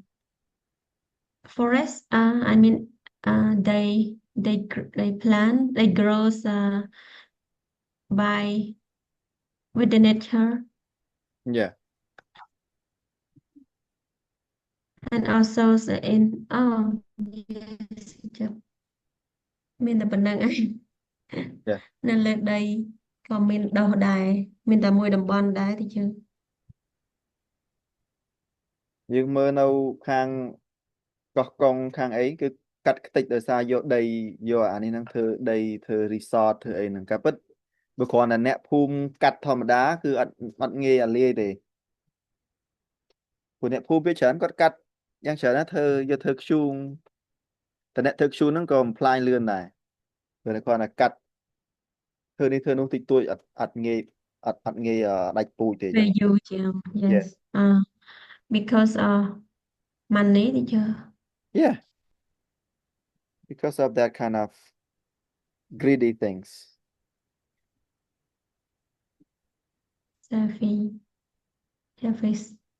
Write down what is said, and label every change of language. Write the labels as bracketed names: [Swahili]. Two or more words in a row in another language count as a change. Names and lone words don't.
[English] Forest, I mean, they plant, they grows by with the nature Yeah, and also in yes [Khmer] មានតែប៉ុណ្្នឹងឯង [English] yeah. [Khmer] នៅលើដីក៏មានដុះដែរមានតែមួយតំបន់ដែរទីជឿ យើងមើលនៅខាងកោះកុងខាងអីគឺកាត់ខ្ទេចដោយសារយកដីយកអានេះហ្នឹងធ្វើ resort ធ្វើអីហ្នឹងការពិតបើគ្រាន់តែអ្នកភូមិកាត់ធម្មតាគឺអត់ងាយអាលាយទេព្រោះអ្នកភូមិវាច្រើនគាត់កាត់យ៉ាងច្រើនណាយកធ្វើធ្យូងតែអ្នកធ្វើធ្យូងហ្នឹងក៏បំផ្លាញលឿនដែរព្រោះតែគ្រាន់តែកាត់ធ្វើនេះធ្វើនោះតិចតួចអត់ងាយដាច់ពូជទេអញ្ចឹង [English] Very huge, yeah yes. Because money, teacher. yeah because of that kind of greedy things Selfish.